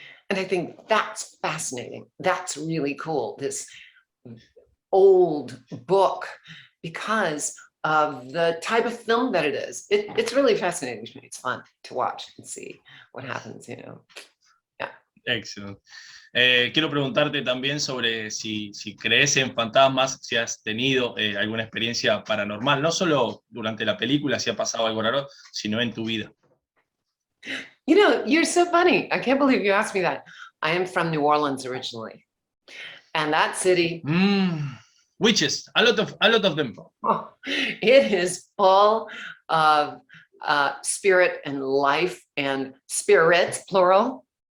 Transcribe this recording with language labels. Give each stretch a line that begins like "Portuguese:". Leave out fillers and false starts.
English: And I think that's fascinating. That's really cool, this old book, because of the type of film that it is. It's really fascinating to me. It's fun to watch and see what happens, you know. Yeah. Excellent.
Spanish: Quiero preguntarte también sobre si crees en fantasmas, si has tenido alguna experiencia paranormal, no solo durante la película, si ha pasado algo raro, sino en tu vida.
English: You know, you're so funny. I can't believe you asked me that. I am from New Orleans originally. And that city... Witches, a lot of them. Oh, it is full of spirit and life and spirits, plural.